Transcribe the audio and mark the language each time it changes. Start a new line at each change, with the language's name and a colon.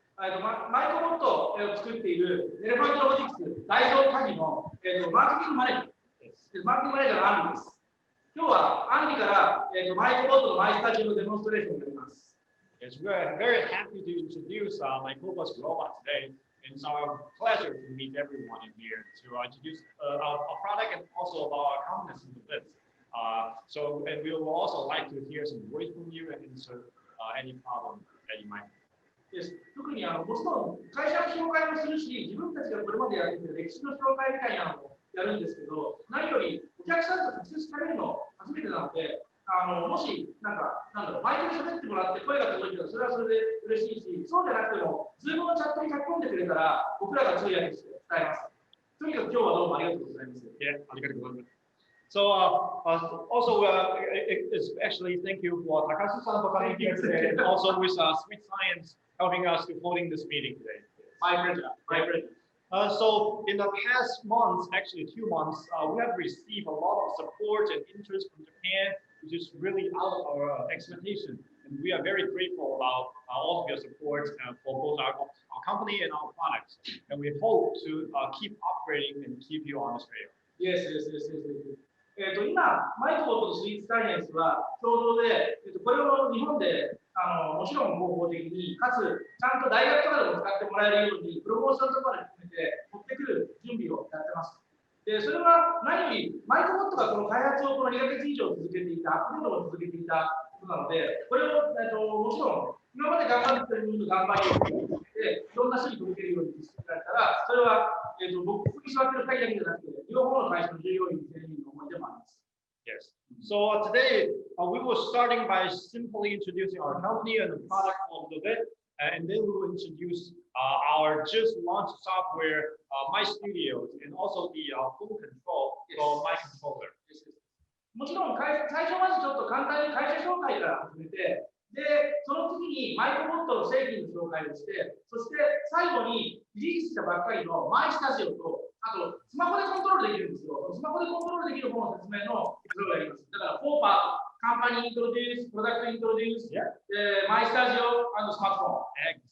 Japanese: マイクロボットを作っているエレファントロボティクス代表管理のマーケティングマネージャー、マーケティングマネージャーのアンディです。今日はアンディからマイクロボットのマイスタジオのデモンストレーションをやります。
English: Yes, we are very happy to introduce Microbot's robot today. It's our pleasure to meet everyone in here to introduce our product and also about our confidence in the bits. And we will also like to hear some voice from you and answer any problem that you might have.
Japanese: 特にもちろん会社の紹介もするし、自分たちがこれまでやってきた歴史の紹介みたいなのもやるんですけど、何よりお客さんと直接喋るの初めてなので、もしマイクで喋ってもらって声が届いたらそれはそれで嬉しいし、そうじゃなくても、ズームのチャットに書き込んでくれたら、僕らが通訳して伝えます。とにかく今日はどうもありがとうございます。ありがとうございます。
English: So also, especially thank you for Takashi-san for coming here today, and also with Sweet Science helping us to holding this meeting today. My pleasure. My pleasure. So in the past months, actually 2 months, we have received a lot of support and interest from Japan, which is really out of our expectation. And we are very grateful about all of your support for both our company and our products. And we hope to keep upgrading and keep you on this trail. Yes.
Japanese: 今、マイクロボットとスイーツサイエンスは共同で、これを日本でもちろん合法的に、かつちゃんと大学とかでも使ってもらえるように、プロモーションとかで含めて持ってくる準備をやってます。で、それは何より、マイクロボットがこの開発をこの2ヶ月以上続けていた、アップデートを続けていたことなので、これをもちろん、今まで頑張っている分の頑張りをで、いろんな人に届けるようにしてられたら、それは、僕に座ってる2人だけじゃなくて、両方の会社の従業員全員の思いでもあります。
English: Yes. So today we were starting by simply introducing our company and the product a little bit, and then we will introduce our just launched software, My Studios, and also the full control for My Controller.
Japanese: もちろん最初まずちょっと簡単に会社紹介から始めて、で、その次にマイクロボットの製品の紹介をして、そして最後にリリースしたばっかりのマイスタジオと、あとスマホでコントロールできるんですよ。スマホでコントロールできる方の説明のそれをやります。だから、4パート、
English: カンパニーイントロデュース、プロダクトイントロデュース、
Japanese: マイスタジオ、スマートフォン。